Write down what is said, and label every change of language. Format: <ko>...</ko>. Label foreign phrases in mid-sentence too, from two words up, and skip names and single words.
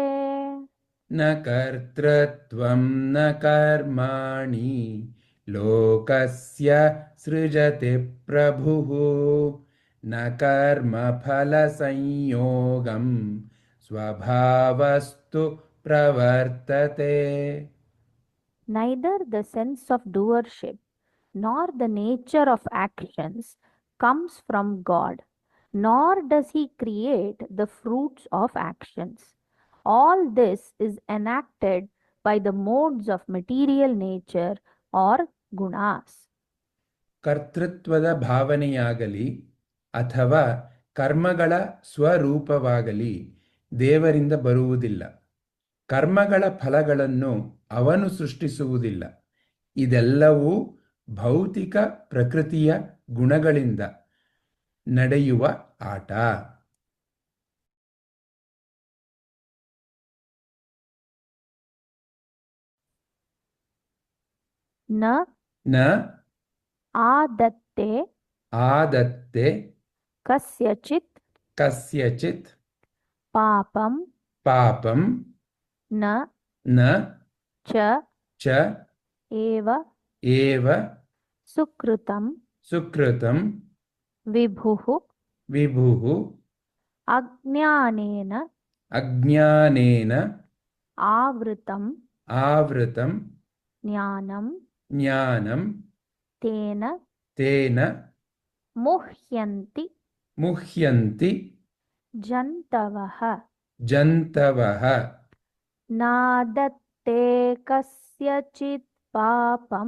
<sa>न कर्तृत्वं न कर्माणि लोकस्य सृजति प्रभुः न कर्मफलसंयोगं स्वभावस्तु प्रवर्तते।</sa> <en>Neither the sense of doership nor the nature of actions comes from God, nor does He create the fruits of actions. All this is enacted by the modes of material nature or gunas.</en> <kn>ಕರ್ತೃತ್ವದ ಭಾವನೆಯಾಗಲಿ ಅಥವಾ ಕರ್ಮಗಳ ಸ್ವರೂಪವಾಗಲಿ ದೇವರಿಂದ ಬರುವುದಿಲ್ಲ. ಕರ್ಮಗಳ ಫಲಗಳನ್ನು ಅವನು ಸೃಷ್ಟಿಸುವುದಿಲ್ಲ. ಇದೆಲ್ಲವೂ ಭೌತಿಕ ಪ್ರಕೃತಿಯ ಗುಣಗಳಿಂದ ನಡೆಯುವ ಆಟ.</kn> <sa>ನ ನ ಆದತ್ತೆ ಆದತ್ತೆ ಕಸ್ಯಚಿತ್ ಕಸ್ಯಚಿತ್ ಪಾಪಂ ಪಾಪಂ ನ ನ ಚ ಚ ಏವ ಏವ ಸುಕೃತಂ ಸುಕೃತಂ ವಿಭುಃ ವಿಭುಃ ಅಜ್ಞಾನೇನ ಅಜ್ಞಾನೇನ ಆವೃತಂ ಆವೃತಂ ಜ್ಞಾನಂ ಜ್ಞಾನಂ ತೇನ ತೇನ ಮುಹ್ಯಂತಿ ಮುಹ್ಯಂತಿ ಜಂತವಃ ಜಂತವಃ. ನಾದತ್ತೆ ಕಸ್ಯಚಿತ್ ಪಾಪಂ</sa>